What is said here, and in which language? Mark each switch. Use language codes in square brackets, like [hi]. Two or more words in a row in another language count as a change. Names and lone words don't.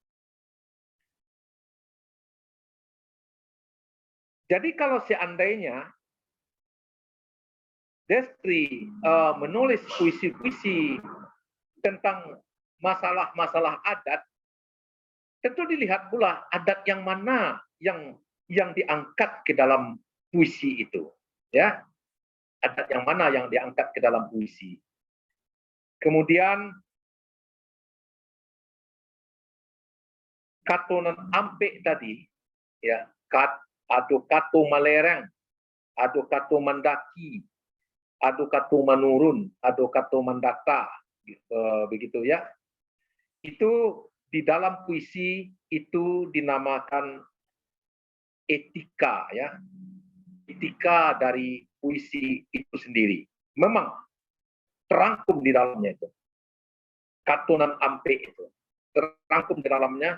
[id] Jadi kalau seandainya Destri menulis puisi-puisi tentang masalah-masalah adat, tentu dilihat pula adat yang mana yang diangkat ke dalam puisi itu, ya, adat yang mana yang diangkat ke dalam puisi. [min] Kemudian katonan ampek tadi, ya, ado kato malereng, ado kato mandaki, ado kato manurun, ado kato mandaka, [id] begitu, ya. Itu di dalam puisi itu dinamakan etika, ya, etika dari puisi itu sendiri. Memang terangkum di dalamnya itu, [min] katonan ampe [id] itu terangkum di dalamnya.